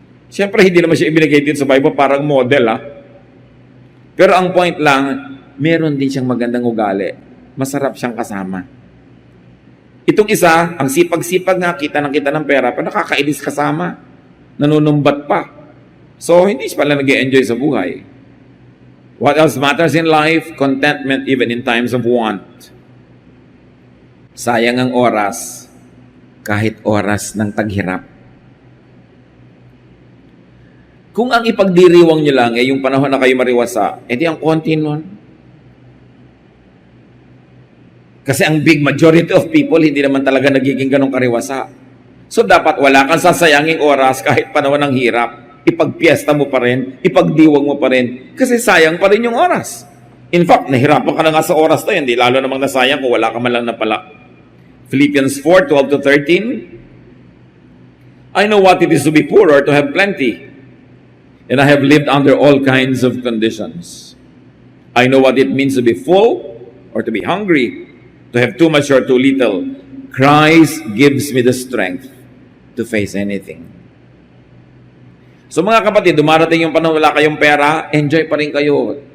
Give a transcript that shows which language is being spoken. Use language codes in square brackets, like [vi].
[tl] Siyempre hindi naman siya ibinigay dito sa Bible parang model Pero ang point lang, meron din siyang magandang ugali. Masarap siyang kasama. Itong isa, ang sipag-sipag nga, kita ng pera, pero nakakainis kasama. Nanunumbat pa. So, hindi siya pala nag-enjoy sa buhay. [en] What else matters in life? Contentment even in times of want. [tl] Sayang ang oras, kahit oras ng taghirap. Kung ang ipagdiriwang nyo lang yung panahon na kayo mariwasa, edi ang konti nun. Kasi ang [en] big majority of people, [tl] hindi naman talaga nagiging ganong kariwasa. So dapat wala kang sasayanging oras kahit panahon ng hirap. Ipagpiesta mo pa rin, ipagdiwang mo pa rin, kasi sayang pa rin yung oras. In fact, nahirapan ka na nga sa oras to, hindi lalo namang nasayang kung wala ka man lang napala. [en] Philippians 4:12-13, I know what it is to be poor or to have plenty, and I have lived under all kinds of conditions. I know what it means to be full or to be hungry, to have too much or too little. Christ gives me the strength to face anything. [tl] So mga kapatid, dumarating yung panahon wala kayong pera, enjoy pa rin kayo.